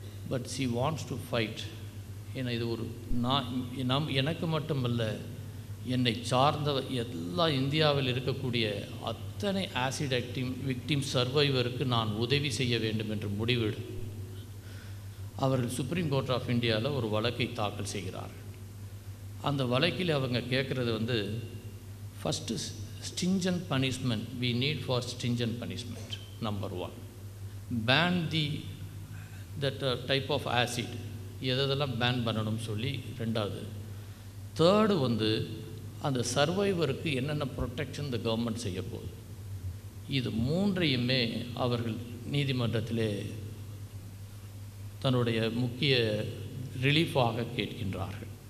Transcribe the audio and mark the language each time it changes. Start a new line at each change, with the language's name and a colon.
English: But she wants to fight.
Tamil: ஏன்னா இது ஒரு எனக்கு மட்டுமல்ல, என்னை சார்ந்த எல்லா இந்தியாவில் இருக்கக்கூடிய அத்தனை ஆசிட் விக்டிம் சர்வைவருக்கு நான் உதவி செய்ய வேண்டும் என்று முடிவெடு அவர்கள் சுப்ரீம் கோர்ட் ஆஃப் இந்தியாவில் ஒரு வழக்கை தாக்கல் செய்கிறார்கள். அந்த வழக்கில் அவங்க கேட்குறது வந்து first
English: stringent punishment we need for stringent punishment number 1 ban that type of acid
Tamil: எதெல்லாம் பேன் பண்ணணும்னு சொல்லி. ரெண்டாவது தேர்டு வந்து அந்த சர்வைவருக்கு என்னென்ன ப்ரொடெக்ஷன் இந்த கவர்மெண்ட் செய்ய போகுது. இது மூன்றையுமே அவர்கள் நீதிமன்றத்திலே தன்னுடைய முக்கிய ரிலீஃபாக கேட்கின்றார்கள்.